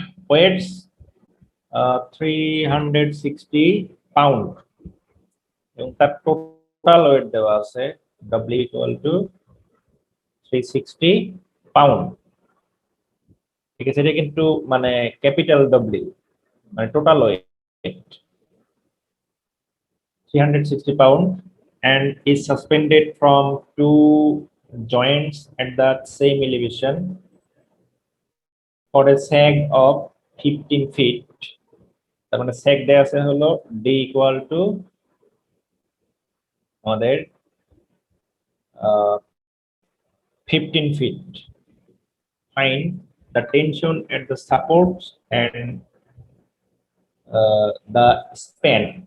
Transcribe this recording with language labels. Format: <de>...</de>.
<bn>Weights 360 pound, এবং তার total wait দেওয়া আছে w ইকুয়াল টু 360 পাউন্ড, ঠিক আছে। এটা কিন্তু মানে ক্যাপিটাল W, মানে total wait</bn> <en>360 pound and is suspended from two joints at the same elevation for a sag of 15 feet।</en> <bn>তার মানে sag দেয়া আছে হলো d equal to আমাদের 15 feet।</bn> <en>Find the tension at the supports and the span।</en>